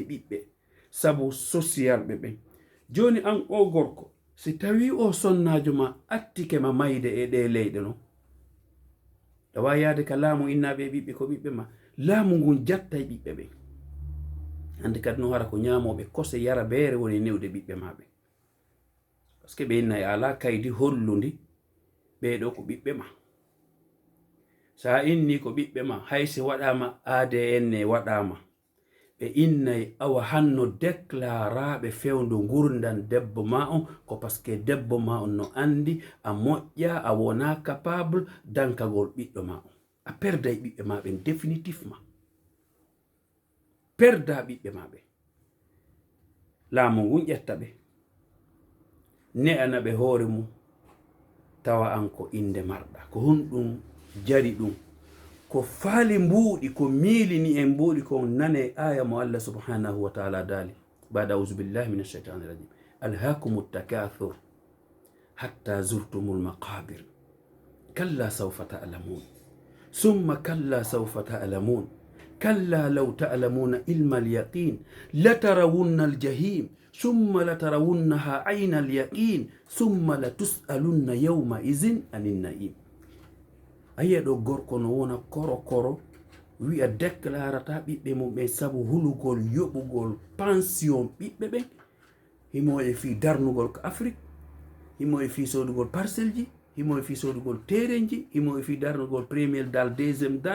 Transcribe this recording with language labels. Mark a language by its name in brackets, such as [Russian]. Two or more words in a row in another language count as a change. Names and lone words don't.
[Fula] ɓiɓɓe sabu social ɓe ɓen joni an o gorko si tawi o sonnajo ma attike ma mayde e ɗe leyɗe no tawa yaade ka laamu innaɓe ɓiɓɓe ko ɓiɓɓe ma laamu ngun jattay ɓiɓɓe ɓen hande kadi no hara ko ñamoɓe kose yara beere woni newde ɓiɓɓe maɓe [French] par ce que [Fula] ɓe innayi ala kaydi hollundi ɓeɗo ko ɓiɓɓe ma sa inni ko ɓiɓɓe ma haysi waɗama ADN waɗama ɓe innayi awa hanno déclaraɓe fewndo gurdan debbo ma on ko [French] par ce que [Fula] debbo ma on no andi a moƴƴa a wona capable dankagol ɓiɗɗo ma on a perday ɓiɓɓe ma ɓen définitivement perda ɓiɓɓe ma ɓe laamu ngun ƴetta ɓe ne'ana ɓe hoore mum tawa an ko inde marɗa ko honɗum jari ɗum ko faali mbuuɗi ko miilini en mbuuɗi ko nane aya mo Allah [Arabic] سبحانه وتعالى دالي بعد أعوذ بالله من الشيطان الرجيم ألهاكم التكاثر حتى زرتم المقابر كلا سوف تعلمون ثم كلا سوف تعلمون كلا لو تعلمون علم اليقين لترون الجحيم ثم لترونها عين اليقين ثم لتسألن يومئذ عن النعيم [Fula] ay do gorko no وona koro koro wi a déclarata ɓiɓɓe mum ɓe sabu hulugol yoɓugol pension ɓiɓɓe ɓen himo e fi darnugol ko Afrique, himo e fi sodugol parcelle ji, himo e fi sodugol terenji, himo e fi darnugol premier dal deuxiéme dal.